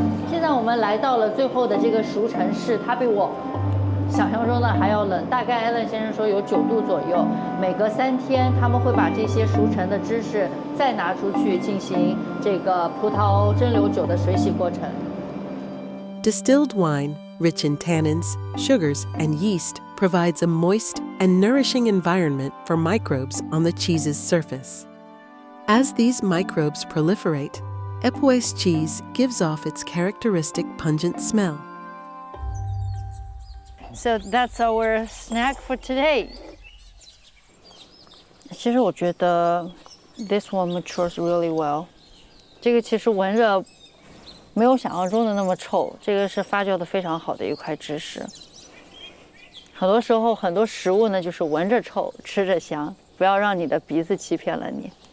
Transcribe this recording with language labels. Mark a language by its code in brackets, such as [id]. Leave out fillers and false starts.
[zh] 现在我们来到了最后的这个熟成室，它比我想象中的还要冷，大概 Alan 先生说有9度左右。每隔3天，他们会把这些熟成的芝士再拿出去进行这个葡萄蒸馏酒的水洗过程。 [en] Distilled wine, rich in tannins, sugars, and yeast, provides a moist and nourishing environment for microbes on the cheese's surface. As these microbes proliferate, Époisses cheese gives off its characteristic pungent smell. So that's our snack for today. [zh] 其实我觉得 [en] this one matures really well. [zh] 这个其实闻着没有想象中的那么臭，这个是发酵的非常好的一块芝士。很多时候很多食物呢就是闻着臭，吃着香，不要让你的鼻子欺骗了你。